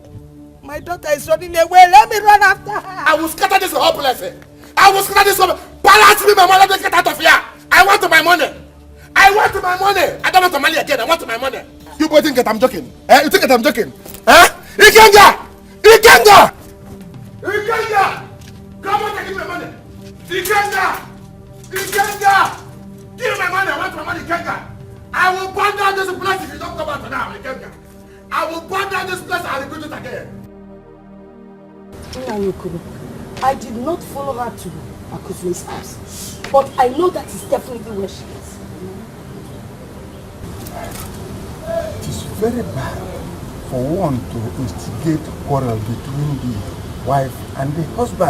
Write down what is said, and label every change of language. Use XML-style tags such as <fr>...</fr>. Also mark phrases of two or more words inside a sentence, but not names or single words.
<en>My daughter is running away. Let me run after her. I will scatter this whole place. I will scatter this whole place. Balance me my money. Let me get out of here. I want my money. I want my money. I don't want the money again. I want my money. You both think that I'm joking? You think that I'm joking? Ikenga! Ikenga! Ikenga! Come on, give me my money. Ikenga! Ikenga! Give me my money. I want my money, Ikenga. I will burn down this place if you don't come out now, Ikenga. I will burn down this place and I'll rebuild it again. I did not follow her to Akuzu's house, but I know that is definitely where she is. It is very bad for one to instigate quarrel between the wife and the husband.</en>